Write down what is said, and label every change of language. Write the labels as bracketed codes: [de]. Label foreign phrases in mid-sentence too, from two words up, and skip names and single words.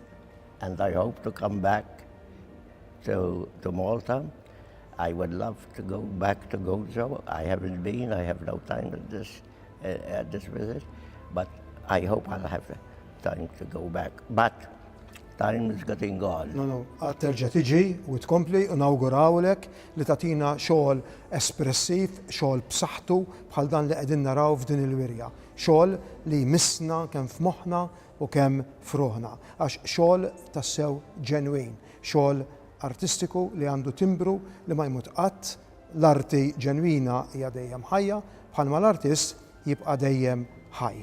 [en] And I hope to come back to Malta. I would love to go back to Gozo. I haven't been, I have no time at this visit, but I hope I'll have time to go back. But time is getting gone. No, [mt] terġa' tiġi u tkompli u nawgurawlek li tatina xogħol espressiv, xogħol b'saħħtu bħal dan li qegħdin naraw f'din il-wirja. Xogħol li jmissna kemm f'moħħna u kemm f'ruħna. Għax xogħol tassew ġenwin, xogħol artistiku li għandu timbru li ma jmut qatt, l-arti ġenwina hija dejjem ħajja, bħalma l-artist jibqa' dejjem ħaj.